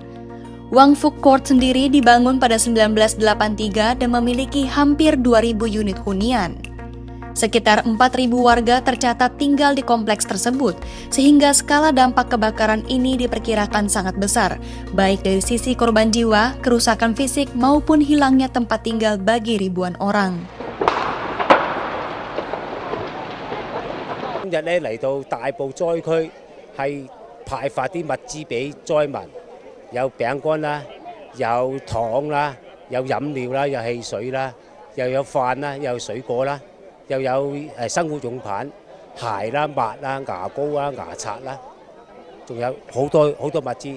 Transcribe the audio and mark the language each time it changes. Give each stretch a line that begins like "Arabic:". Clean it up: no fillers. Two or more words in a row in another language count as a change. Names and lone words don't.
Indonesian: Wang Fuk Court sendiri dibangun pada 1983 dan memiliki hampir 2.000 unit hunian. Sekitar 4.000 warga tercatat tinggal di kompleks tersebut, sehingga skala dampak kebakaran ini diperkirakan sangat besar, baik dari sisi korban jiwa, kerusakan fisik, maupun hilangnya tempat tinggal bagi ribuan orang.
Cantonese: 今日咧嚟到大埔災區，係派發啲物資俾災民，有餅乾啦，有糖啦，有飲料啦，有汽水啦，又有飯啦，又有水果啦，又有生活用品、鞋啦、襪啦、牙膏啦、牙刷啦，仲有好多好多物資。